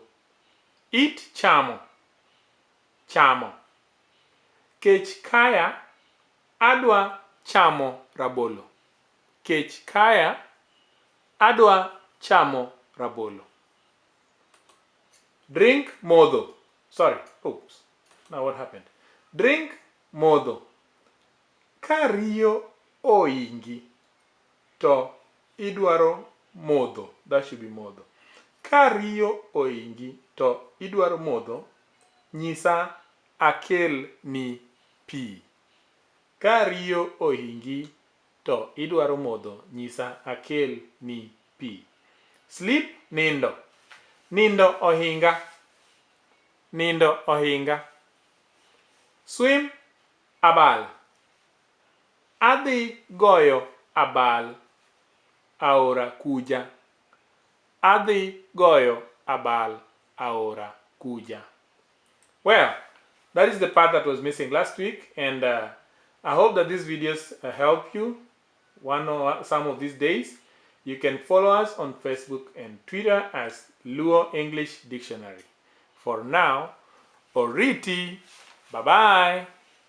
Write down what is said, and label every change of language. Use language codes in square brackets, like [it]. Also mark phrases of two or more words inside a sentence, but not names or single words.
[luo] It, chamo. Chamo. Kech kaya, adwa chamo rabolo. Kech kaya, adwa chamo rabolo. Drink, modho. [en] Sorry, oops. Now what happened? Drink, [luo] modho. Ka riyo oingi, to idwaro modho. [en] That should be modho. [luo] Ka riyo oingi, to idwaro modho. Nyisa akel ni pi. Ka riyo oingi, to idwaro modho. Nyisa akel ni pi. Sleep, nindo. Nindo ohinga. Nindo ohinga. Swim, abal. Adhi goyo abal aora kuja. Adhi goyo abal aora kuja. [en] Well, that is the part that was missing last week, and I hope that these videos help you some of these days. You can follow us on Facebook and Twitter as Luo English Dictionary. For now, Oriti, bye-bye.